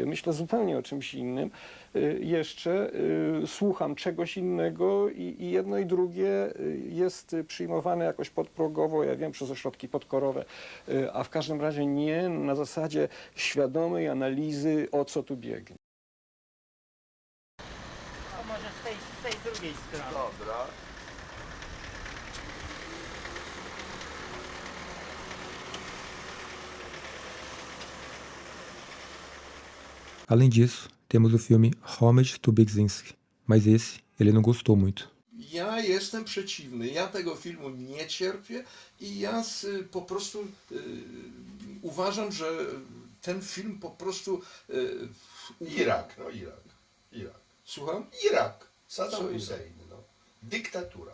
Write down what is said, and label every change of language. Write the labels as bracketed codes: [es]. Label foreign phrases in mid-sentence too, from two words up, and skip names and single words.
[pl] Myślę zupełnie o czymś innym. Jeszcze słucham czegoś innego i jedno i drugie jest przyjmowane jakoś podprogowo, ja wiem, przez ośrodki podkorowe, a w każdym razie nie na zasadzie świadomej analizy, o co tu biegnie. A może z tej drugiej strony. Dobra. [pt] Além disso, temos o filme Homage to Beksinski, mas esse ele não gostou muito. [pl] Ja jestem przeciwny, ja tego filmu nie cierpię i ja po prostu uważam, że ten film po prostu... Irak. Słucham? Irak. Saddam Hussein, no. Dyktatura.